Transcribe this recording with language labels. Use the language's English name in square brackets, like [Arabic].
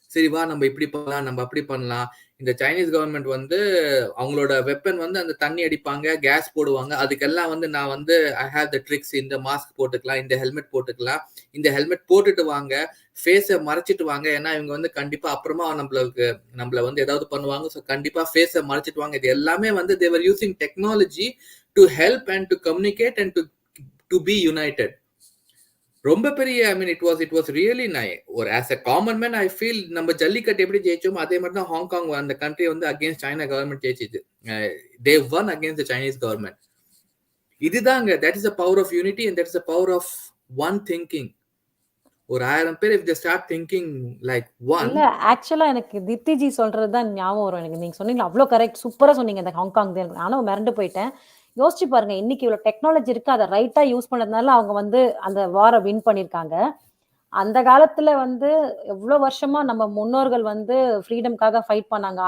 [Tamil] சரி வா, நம்ம இப்படி பண்ணலாம், நம்ம அப்படி பண்ணலாம். இந்த சைனீஸ் கவர்மெண்ட் வந்து அவங்களோட வெப்பன் வந்து அந்த தண்ணி அடிப்பாங்க, கேஸ் போடுவாங்க. அதுக்கெல்லாம் வந்து நான் வந்து [English] I have the tricks, [Tamil] இந்த மாஸ்க் போட்டுக்கலாம், இந்த ஹெல்மெட் போட்டுக்கலாம், இந்த ஹெல்மெட் போட்டுட்டு வாங்க, ஃபேஸை மறைச்சிட்டு வாங்க. ஏன்னா இவங்க வந்து கண்டிப்பா அப்புறமா நம்மள வந்து ஏதாவது பண்ணுவாங்க. ஸோ கண்டிப்பா ஃபேஸை மறைச்சிட்டு வாங்க. இது எல்லாமே வந்து [English] they were using technology to help and to communicate and to be united. [Tamil] ரொம்ப பெரிய, [English] I mean it was really nice. [Tamil] ஒரு [English] as a common man I feel [Tamil] நம்ம ஜல்லிக்கட்டு எப்படி ஜெயிச்சோமோ அதே மாதிரி தான் ஹாங்காங் அந்த கண்ட்ரி வந்து அகேன்ஸ்ட் சைனா கவர்மெண்ட் ஜெயிச்சிச்சு. [English] They won against the Chinese government. [Tamil] இதுதாங்க, [English] That is the power of unity and that is the power of one thinking. [Tamil] ஒரு 1000 பேர் [English] if they start thinking like one. [Tamil] இல்ல, ஆக்சுவலா எனக்கு திப்திஜி சொல்றது தான் ஞாபகம் வரும் எனக்கு. நீங்க சொன்னீங்க அவ்வளோ கரெக்ட், சூப்பரா சொன்னீங்க. இந்த ஹாங்காங் நானும் மிரண்டு போயிட்டேன். யோசிச்சு பாருங்க, இன்னைக்கு இவ்வளவு டெக்னாலஜி இருக்கு, அதை ரைட்டா யூஸ் பண்ணதுனால அவங்க வந்து அந்த வாரை வின் பண்ணிருக்காங்க. அந்த காலத்துல வந்து எவ்வளவு வருஷமா நம்ம முன்னோர்கள் வந்து ஃப்ரீடம்காக ஃபைட் பண்ணாங்க.